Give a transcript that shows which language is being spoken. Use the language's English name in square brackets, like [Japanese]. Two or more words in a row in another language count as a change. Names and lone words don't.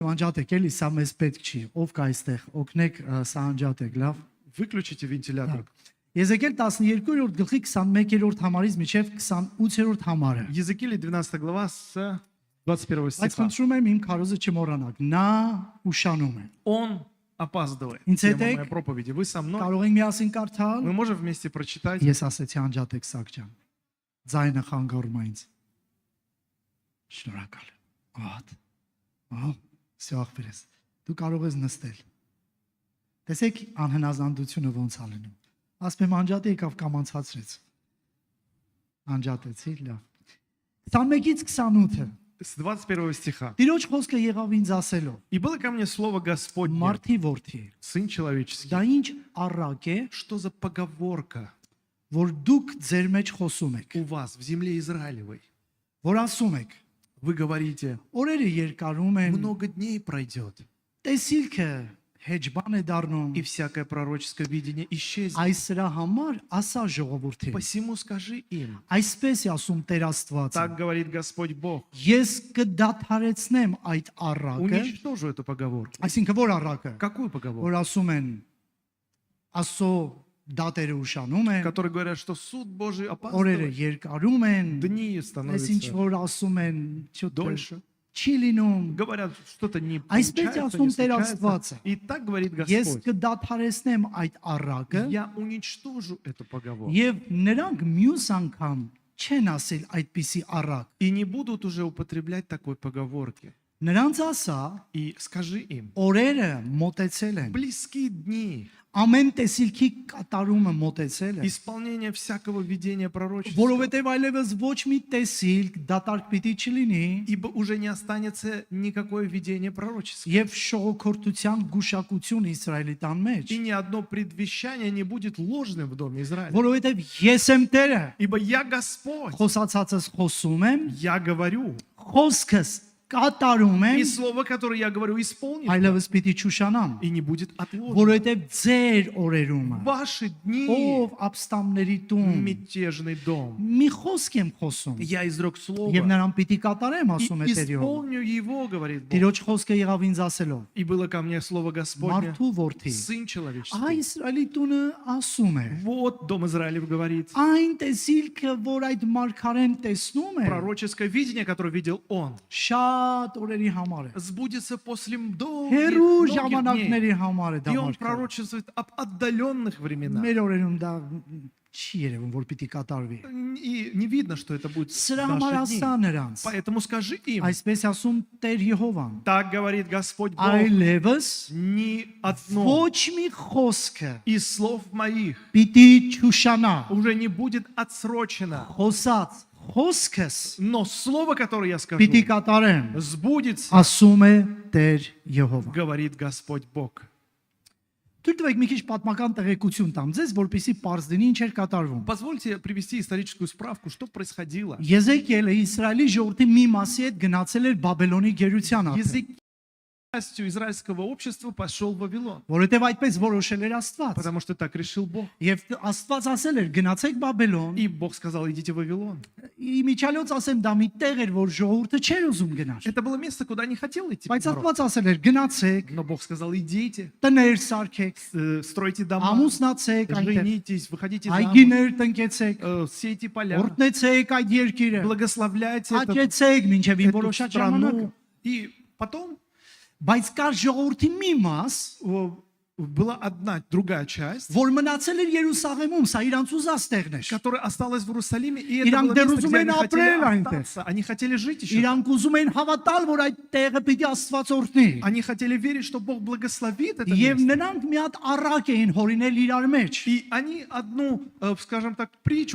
[Armenian] Անջատեք էլի, սա մեզ պետք չի։ Ով կա այստեղ, օգնեք, սա անջատեք, լավ։ [Russian] Выключите вентилятор. [Armenian] Եզեկիել 12-րդ գլխի 21-րդ համարից մինչև 28-րդ համարը։ [Russian] Езекииль 12 глава с 21 [Armenian] Բայց [Russian] стиха. [Armenian] խնդրում եմ իմ քարոզը չմոռանաք։ Նա ուշանում է։ [Russian] Он опаздывает. [Armenian] Ինձ հետ [Russian] Тема [Armenian] եք, [Russian] моей проповеди. Вы со мной. [Armenian] կարող ենք միասին կարդալ։ [Russian] Мы можем вместе прочитать. [Armenian] Ես ասեցի անջատեք սակջան։ Ձայնը խանգարում է ինձ։ Շնորհակալ եմ։ Ահա։ Ահա, սյախ վրես։ Դու կարող ես նստել։ Տեսեք անհնազանդությունը ոնց ա լինում։ Ասում եմ անջատի եկավ կամ անցածրեց։ Անջատեցի, լավ։ 21-ից 28-ը։ [Russian] С 21 стиха. [Armenian] Տիրոջ խոսքը եղավ ինձ ասելով. [Russian] И было ко мне слово Господне, [Armenian] Մարդի որդի։ [Russian] Сын человеческий. [Armenian] Դա ինչ առակ է, [Russian] Что за поговорка [Armenian] որ դուք ձեր մեջ խոսում եք, [Russian] у вас в земле Израилевой? [Armenian] որ ասում եք, [Russian] Вы говорите, [Armenian] օրերը երկարում են, [Russian] много дней пройдет, [Armenian] տեսիլքը հեջբան է դառնում։ [Russian] и всякое пророческое видение исчезнет. [Armenian] Այս սրա համար ասա ժողովրդին։ [Russian] Посему скажи им, [Armenian] Այսպես է ասում Տեր Աստվածը. [Russian] так говорит Господь Бог, [Armenian] Ես կդադարեցնեմ այդ առակը, [Russian] уничтожу эту поговорку. [Armenian] այսինքն որ առակը, [Russian] Какую поговорку? [Armenian] որ ասում են Աստծո դատերը ուշանում են, [Russian] Которые говорят, что суд Божий [Armenian] օրերը [Russian] опаздывает, [Armenian] երկարում են, [Russian] дни [Armenian] այս ինչ [Russian] становятся [Armenian] որ ասում են, [Russian] дольше. [Armenian] չի լինում։ [Russian] Говорят, что-то не [Armenian] Այսպես [Russian] получается, [Armenian] ասում [Russian] не [Armenian] Տեր [Russian] случается. [Armenian] Աստվածը. [Russian] И так говорит [Armenian] Ես [Russian] Господь. [Armenian] կդադարեցնեմ այդ առակը, [Russian] Я уничтожу эту поговорку. [Armenian] եւ նրանք մյուս անգամ չեն ասել այդպիսի առակ։ [Russian] И не будут уже употреблять такой поговорки. [Armenian] Նրանց ասա, [Russian] И скажи им, [Armenian] օրերը մոտեցել են։ [Russian] близки дни [Armenian] Ամեն տեսիլքի կատարումը մոտեցել է։ [Russian] исполнения всякого видения пророчества, [Armenian] Որովհետև այլևս ոչ մի տեսիլք դատարկ պիտի չլինի [Russian] ибо уже не останется никакое видение пророчества. [Armenian] եւ շողոքորթության գուշակություն Իսրայելի տան մեջ։ [Russian] И ни одно предвещание не будет ложным в доме Израиля. [Armenian] Որովհետև ես եմ Տերը, [Russian] Ибо я Господь, [Armenian] խոսացածս խոսում եմ, [Russian] я говорю, [Armenian] խոսքս կատարում եմ, [Russian] и слово, которое я говорю, исполнится, [Armenian] այլևս պիտի չուշանամ, [Russian] и не будет отложено. [Armenian] որովհետև ձեր օրերումը [Russian] Ваши дни, [Armenian] ով ապստամբների տուն [Russian] мятежный дом. [Armenian] մի խոսք եմ խոսում [Russian] Я изрек слово [Armenian] եւ նրան պիտի կատարեմ, [Russian] и [Armenian] ասում է Տերը։ [Russian] исполню его, говорит Бог. [Armenian] Տիրոջ խոսքը եղավ ինձ ասելով. [Russian] И было ко мне слово Господне, [Armenian] Մարդու որդի, [Russian] Сын человеческий. [Armenian] այ Իսրայելի տունը ասում է. [Russian] Вот Дом Израилев говорит, [Armenian] Այն տեսիլքը, որ այդ մարգարեն տեսնում է, [Russian] пророческое видение, которое видел он, [Armenian] շատ օրերի համար է։ [Russian] сбудется после долгих, [Armenian] Հերու [Russian] многих дней. [Armenian] ժամանակների համար է դա [Russian] И он [Armenian] մարգարեն։ [Russian] пророчествует об отдаленных временах. [Armenian] Մեր օրերում դա չի երևում, որ պիտի կատարվի։ [Russian] И не видно, что это будет в [Armenian] Սրա համար [Russian] наши [Armenian] ասա [Russian] дни. [Armenian] նրանց։ [Russian] Поэтому скажи им, [Armenian] Այսպես ասում Տեր Եհովան. [Russian] так говорит Господь Бог, [Armenian] Այլևս [Russian] ни одно [Armenian] ոչ մի խոսքը [Russian] из слов моих [Armenian] պիտի չուշանա։ [Russian] уже не будет отсрочено. [Armenian] Խոսած խոսքս [Russian] Но слово, которое я скажу, [Armenian] պիտի կատարեմ, [Russian] сбудется, [Armenian] ասում է Տեր Եհովան։ [Russian] говорит Господь Бог. [Armenian] Թույլ տվեք մի քիչ պատմական տեղեկություն տամ ձեզ, որպեսզի պարզ լինի ինչ էր կատարվում։ [Russian] Позвольте привести историческую справку, что происходило. [Armenian] Եզեկիելը Իսրայելի ժողովրդի մի մասի հետ գնացել էր Բաբելոնի գերության ափ, [Russian] Язык частью израильского общества пошел в Вавилон, [Armenian] որովհետև այդպես որոշել էր Աստված։ [Russian] потому что так решил Бог. [Armenian] Եվ Աստված ասել էր գնացեք Բաբելոն։ [Russian] И Бог сказал, идите в Вавилон. [Armenian] Իմիջիալոց ասեմ դա մի տեղ էր, որ ժողովուրդը չէր ուզում գնալ։ [Russian] Это было место, куда не хотел идти [Armenian] Բայց [Russian] народ. [Armenian] Աստված ասել էր գնացեք, [Russian] Но Бог сказал, идите, [Armenian] տներ սարքեք, [Russian] стройте дома, [Armenian] ամուսնացեք այնտեղ, [Russian] женитесь, выходите замуж, [Armenian] այգիներ տնկեցեք, [Russian] сейте поля, [Armenian] օրտնեցեք այդ երկիրը, [Russian] благословляйте эту [Armenian] աճեցեք մինչև իմ որոշած ժամանակը։ [Russian] страну. И потом [Armenian] Բայց կար ժողովրդի մի մաս, [Russian] была одна другая часть, [Armenian] որ մնացել էր Երուսաղեմում, սա իրանց ուզած տեղն էր։ [Russian] которая осталась в Иерусалиме, и это [Armenian] Իրանք [Russian] было [Armenian] դեռ [Russian] место, [Armenian] ուզում [Russian] где [Armenian] էին [Russian] они хотели [Armenian] ապրել այնտեղ։ [Russian] остаться. Они хотели жить еще. [Armenian] Իրանք ուզում էին հավատալ, որ այդ տեղը պիտի Աստված օրհնի։ [Russian] Они хотели верить, что Бог благословит это [Armenian] Եվ [Russian] место. [Armenian] նրանք մի հատ առակ էին հորինել իրար մեջ։ [Russian] И они одну, скажем так, притчу,